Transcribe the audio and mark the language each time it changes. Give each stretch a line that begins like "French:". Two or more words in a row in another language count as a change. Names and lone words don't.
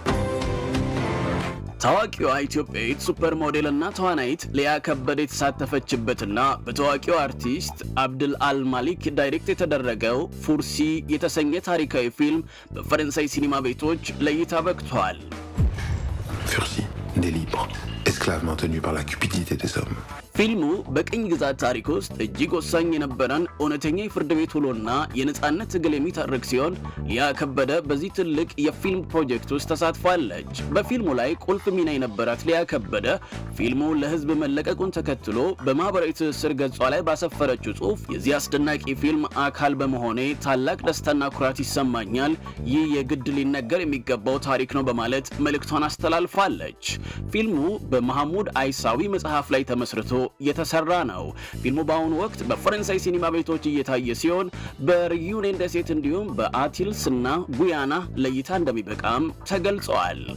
Amharic: ታዋቂዋ ኢትዮጵያዊት ሱፐር ሞዴልና ተዋናይት ሊያ ከበደ የተሳተፈችበትና በታዋቂው አርቲስት አብድል አልማሊክ ዳይሬክት የተደረገው ፉርሲ የተሰኘ ታሪካዊ ፊልም በፈረንሳይ ሲኒማ ቤቶች ለእይታ በቅቷል።
French: ፉርሲ des libres, esclavement tenus par la cupidité des hommes.
Amharic: ፊልሙ በቅኝ ግዛት ታሪክ ውስጥ እጅግ ወሳኝ የነበረን እውነተኛ የፍርድ ቤት ውሎና የነጻነት ትግል የሚተርክ ሲሆን ሊያ ከበደ በዚህ ትልቅ የፊልም ፕሮጀክት ውስጥ ተሳትፋለች። በፊልሙ ላይ ቁልፍ ሚና የነበራት ሊያ ከበደ ፊልሙ ለሕዝብ መለቀቁን ተከትሎ በማህበራዊ ትስስር ገጿ ላይ ባሰፈረችው ጽሑፍ የዚህ አስደናቂ ፊልም አካል በመሆኔ ታላቅ ደስታና ኩራት ይሰማኛል። ይህ የግድ ሊነገር የሚገባው ታሪክ ነው በማለት መልእክቷን አስተላልፋለች። ፊልሙ በመሐሙድ አይሳዊ መጽሐፍ ላይ ተመስርቶ የተሰራ ነው። ፊልሙ በአሁኑ ወቅት በፈረንሳይ ሲኒማ ቤቶች እየታየ ሲሆን በሪዩኔን ደሴት እንዲሁም በአቲልስ እና ጉያና ለእይታ እንደሚበቃም ተገልጿል።